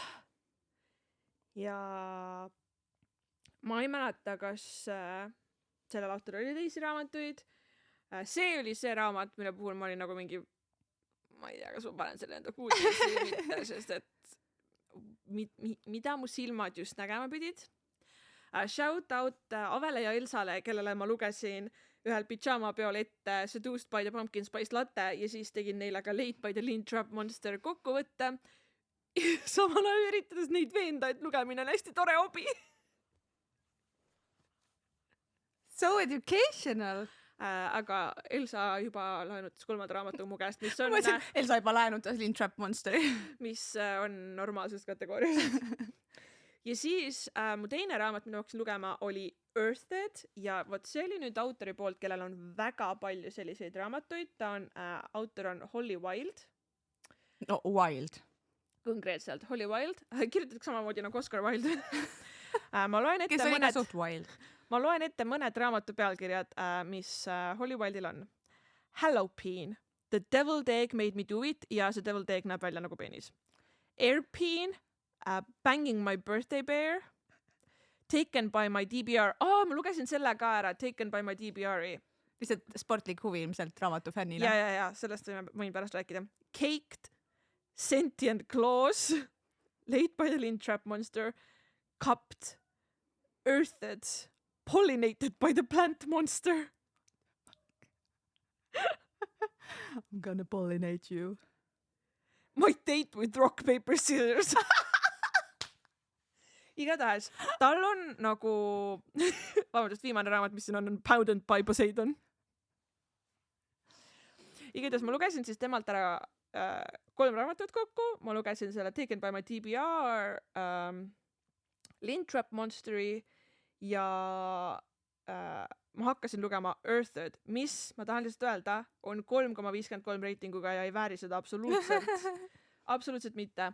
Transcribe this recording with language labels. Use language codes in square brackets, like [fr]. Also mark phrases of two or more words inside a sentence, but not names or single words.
[et] Ja ma ei mäleta, kas sellel autor oli teisi raamatuid. See oli see raamat, mille puhul ma olin nagu mingi, ma ei tea, kas ma panen selle enda kuulsisse või mitte, sest et mida mu silmad just nägema pidid. Shout out Avele ja Elsale, kellele ma lugesin ühel pidžaamapeol ette Seduced by the Pumpkin Spice Latte ja siis tegin neile ka Late by the Lintrap Monster kokkuvõtte. Samal ajal üritades neid veenda, et lugemine on hästi tore hobi. [en] So educational. [et] Aga Elsa juba laenutas 3. raamatu mu käest, mis on... Elsa juba laenutas Lintrap Monsteri. Mis on normaalses kategoorias. Ja siis mu teine raamat, mida ma hakkasin lugema, oli Earthed ja vot see oli nüüd autori poolt, kellel on väga palju selliseid raamatuid. Autor on Holly Wilde. No, Wilde. Konkreetselt, Holly Wilde. Kirjutatakse samamoodi nagu Oscar Wilde. Ma loen ette kes oli ka suht Wilde. Ma loen ette mõned raamatu pealkirjad, mis Holly Wilde'il on. Halloween. The Deviled Egg Made Me Do It ja see Deviled Egg näeb välja nagu penis. Airpeen. Banging My Birthday Bear. Taken by My DBR. Ma lugesin selle ka ära. Taken by My DBR-i. Lihtsalt sportlik huvi ilmselt raamatu fännile. Ja, sellest võin pärast rääkida. Caked. Sentient Claws. Late by the Lintrap Monster. Cupped. Earthed. Pollinated by the Plant Monster. [en] I'm gonna pollinate you. [et] My Date with Rock, Paper, Scissors. Igatahes, tal on nagu... Vabandust, viimane raamat, mis siin on Pounded by Poseidon. Igatahes ma lugesin siis temalt ära 3 raamatut kokku, ma lugesin selle Taken by my TBR, Lintrap Monsteri ja ma hakkasin lugema Earthed, mis, ma tahan lihtsalt öelda, on 3,53 reitinguga ja ei vääri seda absoluutselt mitte.